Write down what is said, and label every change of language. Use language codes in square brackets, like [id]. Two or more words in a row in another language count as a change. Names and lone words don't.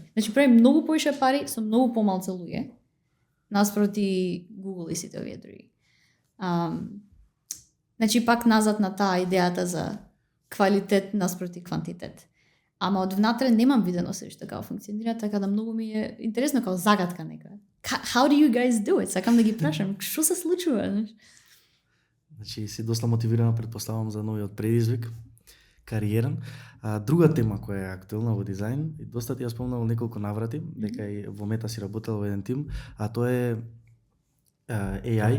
[mk] Значи прави многу повеќе пари со многу помалку луѓе наспроти Google и сите овие други. Значи пак назад на таа идејата за квалитет наспроти квантитет. Ама од внатре немам видено се што како функционира, така да многу ми е интересно како загадка нека. [en] How do you guys do it? [mk] Сакам да ги прашам, што се случува? Значи си доста мотивирана, претпоставам, за новиот предизвик, кариерен. Друга тема која е актуелна во дизајн, и доста ти ја спомнав неколку наврати, дека и во Мета си работел во еден тим, а тоа е AI.